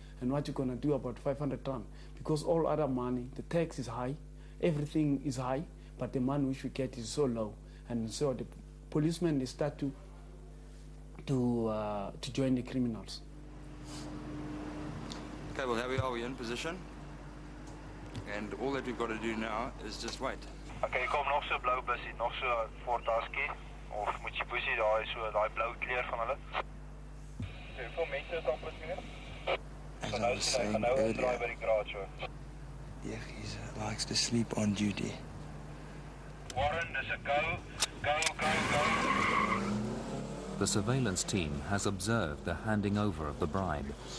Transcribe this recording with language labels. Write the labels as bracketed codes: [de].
[en] And what you're going to do about 500 rand? Because all other money, the tax is high, everything is high, but the money which we get is so low. And so the policemen, they start to join the criminals. Okay, well, here we are, we're in position. And all that we've got to do now is just wait. [af] Okay, kom nog so blou bussie, nog so voortaskie. Of moet jy bussie daai blou kleur van hulle? Hoeveel mense is daar plus minus? [en] As I was saying earlier, he likes to sleep on duty. [af] Warren, dis 'n go. [en] The surveillance team has observed the handing over of the bribe.